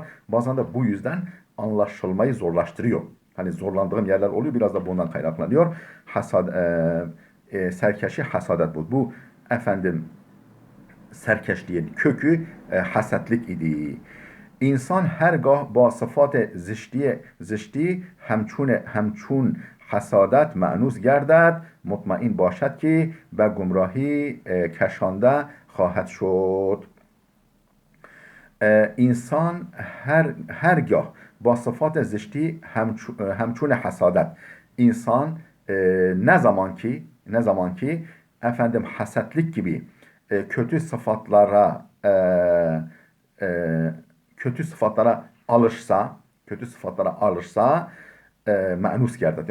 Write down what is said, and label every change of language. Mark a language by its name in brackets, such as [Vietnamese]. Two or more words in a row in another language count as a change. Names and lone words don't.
[Turkish] Bazen de bu yüzden anlaşılmayı zorlaştırıyor. Hani zorlandığım yerler oluyor, biraz da bundan kaynaklanıyor. Serkeşi hasadet bu. Bu efendim serkeşliğin kökü hasetlik idi. [Persian] انسان هرگاه با صفات زشتی همچون حسادت مأنوس گردد مطمئن باشد که به گمراهی کشانده خواهد شد. انسان هرگاه با صفات زشتی همچون حسادت [Turkish] insan ne zaman ki efendim hasetlik gibi kötü sıfatlara alışsa [Persian] مأنوس گردد.